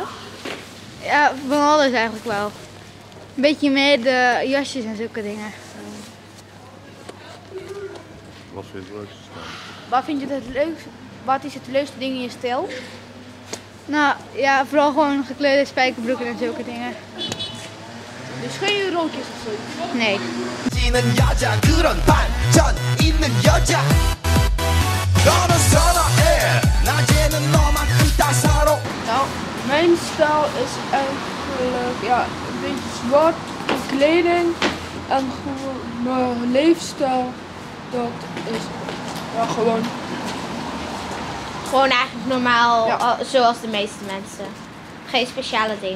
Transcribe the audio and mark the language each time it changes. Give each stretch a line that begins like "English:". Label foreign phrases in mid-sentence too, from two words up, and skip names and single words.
Dutch: Ja, van alles eigenlijk wel. Een beetje meer de jasjes en zulke dingen. Wat vind je het leukste staan? Waar vind je het leukste? Wat is het leukste ding in je stijl? Nou ja, vooral gewoon gekleurde spijkerbroeken en zulke dingen. Dus geen rookjes of zo? Nee.
Korean: 지는 여자 그런 반전 있는 여자. 너는 선어해 낮에는 너만큼 따사로워.
Dutch: Nou, mijn stijl is eigenlijk ja, een beetje zwart in kleding. En gewoon mijn leefstijl, dat is ja, gewoon. Gewoon eigenlijk normaal, Ja. zoals de meeste mensen. Geen speciale dingen.